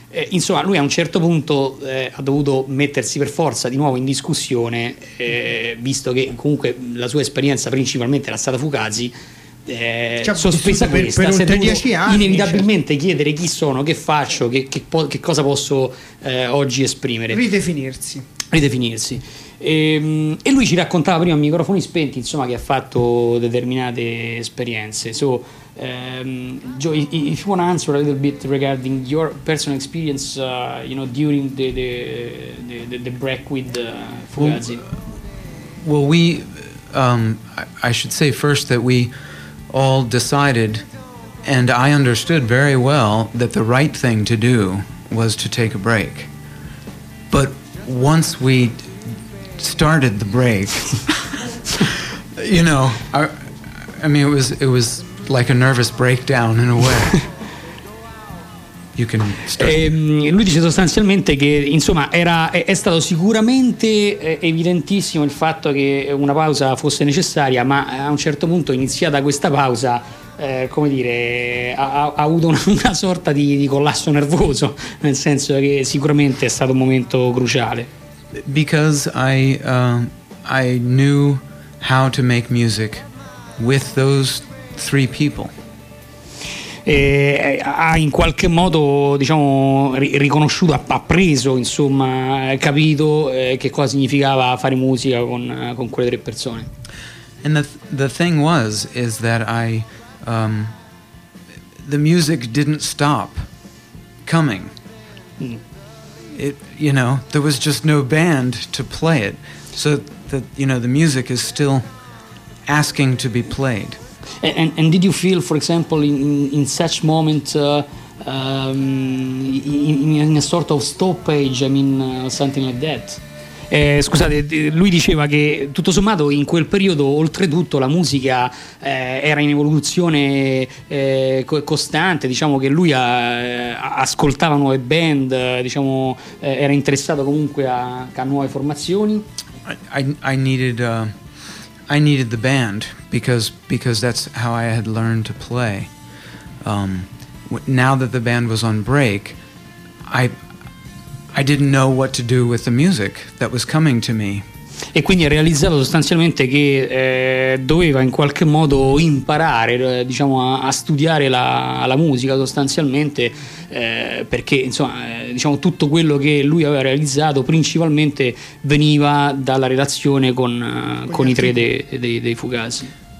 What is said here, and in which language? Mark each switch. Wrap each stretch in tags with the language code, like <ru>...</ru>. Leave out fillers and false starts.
<it>Insomma, lui a un certo punto ha dovuto mettersi per forza di nuovo in discussione, visto che comunque la sua esperienza principalmente era stata Fugazi, sospesa questa, per oltre 10 anni, inevitabilmente, certo. Chiedere chi sono, che faccio, che cosa posso oggi esprimere, ridefinirsi. E lui ci raccontava prima a microfoni spenti, insomma, che ha fatto determinate esperienze.</it> <en>So, Joe, if you want to answer a little bit regarding your personal experience, you know, during the break with Fugazi. Well, I should say first that we all decided, and I understood very well, that the right thing to do was to take a break. But once we started the break, you know, I mean, it was. Like a nervous breakdown in a way. You can start.</en> <it>Lui dice sostanzialmente che, insomma, è stato sicuramente evidentissimo il fatto che una pausa fosse necessaria, ma a un certo punto, iniziata questa pausa, come dire, ha avuto una sorta di collasso nervoso, nel senso che sicuramente è stato un momento cruciale.</it> <en>Because I knew how to make music with those three people.</en> <it>ha in qualche modo, diciamo, riconosciuto, ha preso, insomma, capito che cosa significava fare musica con quelle tre persone.</it> <en>And the thing was is that I the music didn't stop coming. It, you know, there was just no band to play it, so that, you know, the music is still asking to be played. And did you feel, for example, in such moment, in a sort of stoppage, I mean, something like that?</en> <it>Scusate, lui diceva che tutto sommato in quel periodo, oltretutto, la musica era in evoluzione costante, diciamo che lui ascoltava nuove band, diciamo, era interessato comunque a nuove formazioni.</it> <en>I needed the band because that's how I had learned to play. Now that the band was on break, I didn't know what to do with the music that was coming to me.</en> <it>E quindi ha realizzato sostanzialmente che doveva in qualche modo imparare, diciamo, a studiare la musica sostanzialmente, perché, insomma, diciamo, tutto quello che lui aveva realizzato principalmente veniva dalla relazione con i tre dei Fugazi.</it>